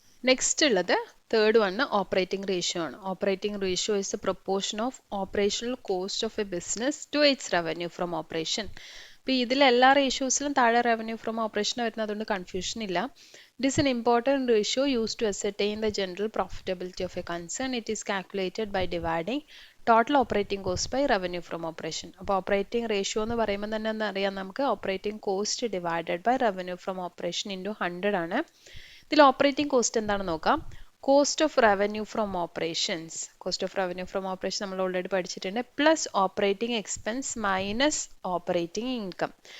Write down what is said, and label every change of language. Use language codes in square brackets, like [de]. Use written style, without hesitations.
[ml] Next ഉള്ളത് third one operating ratio ആണ്. [en] Operating ratio is the proportion of operational cost of a business to its revenue from operation. [ml] ഇപ്പോൾ ഇതിലെല്ലാ റേഷ്യോസിലും താഴെ revenue from operation വരുന്നത്, അതുകൊണ്ട് confusion ഇല്ല. [en] It is an important ratio used to ascertain the general profitability of a concern. It is calculated by dividing total operating cost by revenue from operation. [ml] അപ്പോൾ operating ratio എന്ന് പറയുമ്പോൾ തന്നെ എന്താ അറിയാം നമുക്ക്, operating cost divided by revenue from operation into 100 ആണ്. ഇതിൽ operating cost എന്താണെന്ന് നോക്കാം. Cost of revenue from operations, cost of revenue from operation നമ്മൾ ഓൾറെഡി പഠിച്ചിട്ടുണ്ട്, plus operating expense minus operating income.